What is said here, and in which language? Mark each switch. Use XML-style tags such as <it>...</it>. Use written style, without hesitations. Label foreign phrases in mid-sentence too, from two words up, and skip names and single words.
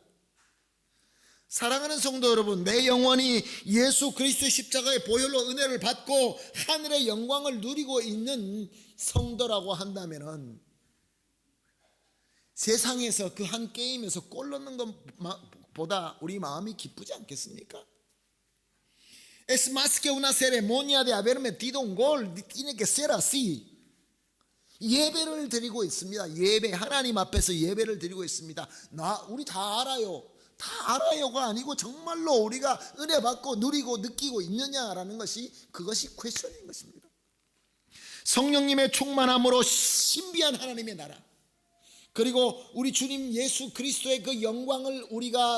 <ko>사랑하는 성도 여러분, 내 영혼이 예수 그리스도의 십자가의 보혈로 은혜를 받고 하늘의 영광을 누리고 있는 성도라고 한다면은 세상에서 그 한 게임에서 골 넣는 것보다 우리 마음이 기쁘지 않겠습니까?</ko> <es>Es más que una ceremonia de haber metido un gol, tiene que ser así.</es> <ko>예배를 드리고 있습니다. 예배, 하나님 앞에서 예배를 드리고 있습니다. 우리 다 알아요. 다 알아요가 아니고 정말로 우리가 은혜 받고 누리고 느끼고 있느냐라는 것이, 그것이 퀘스천인 것입니다. 성령님의 충만함으로 신비한 하나님의 나라, 그리고 우리 주님 예수 그리스도의 그 영광을 우리가</ko>